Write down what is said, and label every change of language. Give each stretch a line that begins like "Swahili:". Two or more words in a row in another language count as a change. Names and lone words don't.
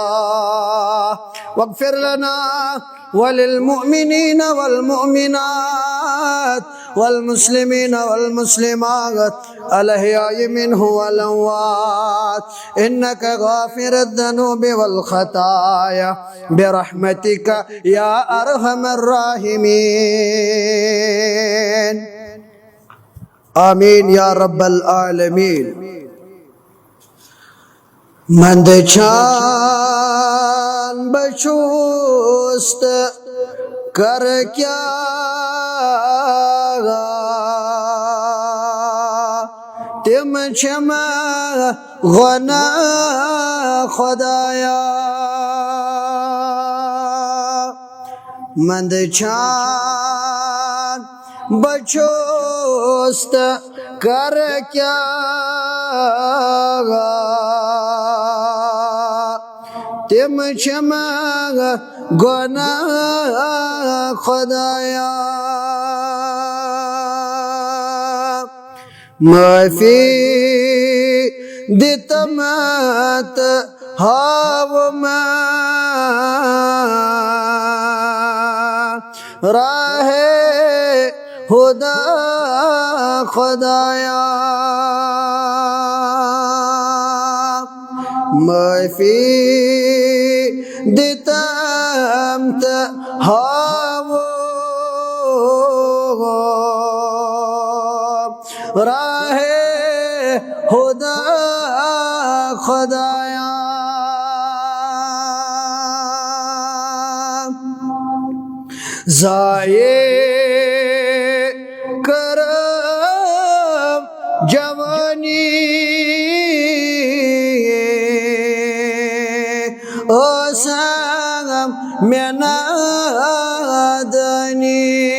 Arabic: واغفر لنا وللمؤمنين والمؤمنات والمسلمين والمسلمات الأحياء منه والأموات إنك غافر الذنوب والخطايا برحمتك يا أرحم الراحمين. آمين يا رب العالمين.
Kashmiri: مندچان بچوست کر کیا تم چم غنا خدایا. مندچان بچوست کر کیا تم چم گناہ خدایا. معافی دتمت ہاو میں راہ خدا خدایا. معافی دتمت ہاو راہ خدا خدایا. ضائع کرم جوانی او سنگم میں نادنی.